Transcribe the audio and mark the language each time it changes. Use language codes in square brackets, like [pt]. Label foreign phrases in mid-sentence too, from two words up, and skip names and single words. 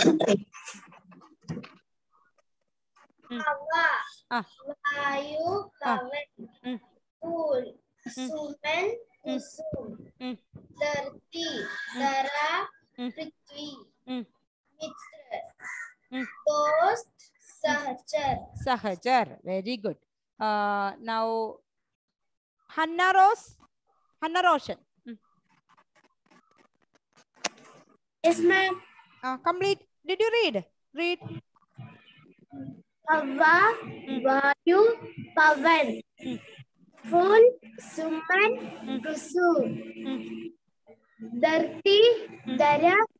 [hi] हवा, वायु, पवन, फूल, सुमन, कुसुम, धरती, धरा, पृथ्वी, मित्र, दोस्त, सहचर. Sahachar. [en] Very good. Now, Hannah Rose. Hannah Roshan. Yes, ma'am. Complete. Did you read? Read. [hi] हवा, वायु, पवन, फूल, सुमन, कुसुम, धरती, धरा,